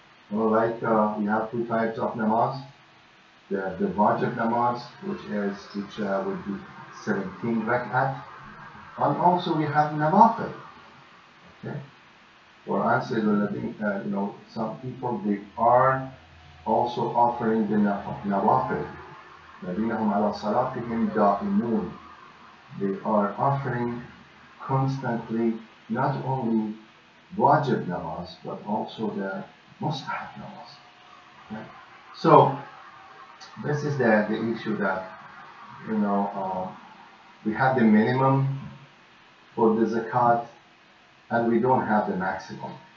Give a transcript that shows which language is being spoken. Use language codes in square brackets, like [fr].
[en] Like we have two types of namaz. The wajib namaz, which would be 17 rak'at, and also we have nawafil. Okay, or answer some people, they are also offering the nawafil. [ar] الذين على صلاتهم دائمون. [en] They are offering constantly not only wajib namaz but also the mustahab namaz. Okay? So this is the issue that we have the minimum for the zakat and we don't have the maximum.